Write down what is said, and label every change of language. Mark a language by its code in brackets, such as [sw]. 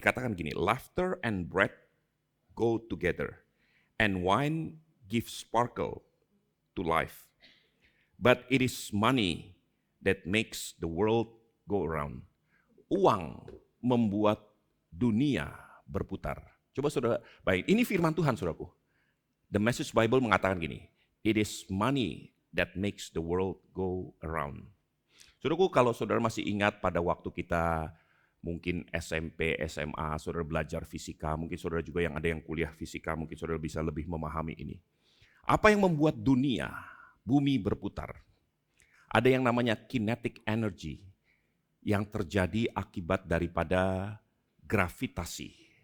[id] Dikatakan gini, [en] laughter and bread go together, and wine gives sparkle to life. But it is money that makes the world go around. [id] Uang membuat dunia berputar. Coba saudara, baik, ini firman Tuhan saudaraku. [en] The Message Bible [id] mengatakan gini, [en] it is money that makes the world go around. [id] Saudaraku, kalau saudara masih ingat pada waktu kita mungkin SMP, SMA, saudara belajar fisika, mungkin saudara juga yang ada yang kuliah fisika, mungkin saudara bisa lebih memahami ini. Apa yang membuat dunia, bumi berputar? Ada yang namanya kinetic energy yang terjadi akibat daripada gravitasi.